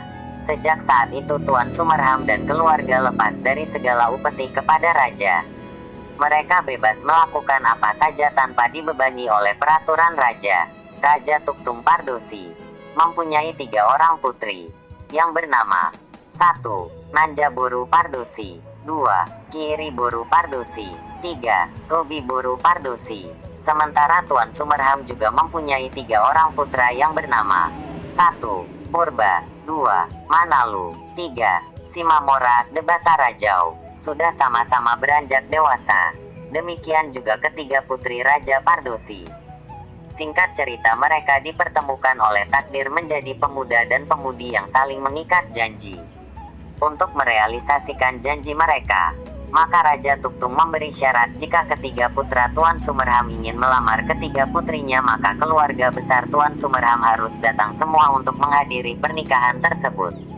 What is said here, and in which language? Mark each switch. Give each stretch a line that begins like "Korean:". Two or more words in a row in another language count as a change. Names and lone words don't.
Indonesian: Sejak saat itu Tuan Sumerham dan keluarga lepas dari segala upeti kepada Raja. Mereka bebas melakukan apa saja tanpa dibebani oleh peraturan Raja. Raja Tuktung Pardosi mempunyai 3 orang putri, yang bernama 1. Nanja Boru Pardosi, 2. Kiri Boru Pardosi, 3. Robi Boru Pardosi. Sementara Tuan Sumerham juga mempunyai 3 orang putra yang bernama 1. Purba, 2. Manalu, 3. Simamora de Batarajau. Sudah sama-sama beranjak dewasa. Demikian juga ketiga putri Raja Pardosi. Singkat cerita, mereka dipertemukan oleh takdir menjadi pemuda dan pemudi yang saling mengikat janji. Untuk merealisasikan janji mereka, maka Raja Tuktung memberi syarat jika ketiga putra Tuan Sumerham ingin melamar ketiga putrinya, maka keluarga besar Tuan Sumerham harus datang semua untuk menghadiri pernikahan tersebut.